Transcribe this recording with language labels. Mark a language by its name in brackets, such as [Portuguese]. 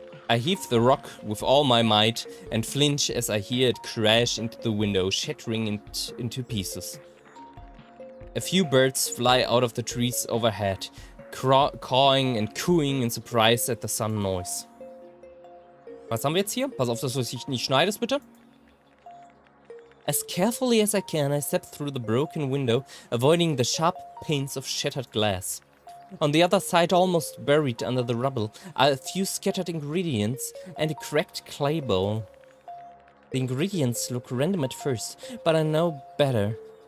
[English] I heave the rock with all my might and flinch as I hear it crash into the window, shattering it into pieces. A few birds fly out of the trees overhead, cawing and cooing in surprise at the sun noise. [German] Was haben wir jetzt hier? Pass auf, dass du dich nicht schneidest, bitte. [English] As carefully as I can, I step through the broken window, avoiding the sharp panes of shattered glass. On the other side, almost buried under the rubble, are a few scattered ingredients and a cracked clay bowl. The ingredients look random at first, but I know better.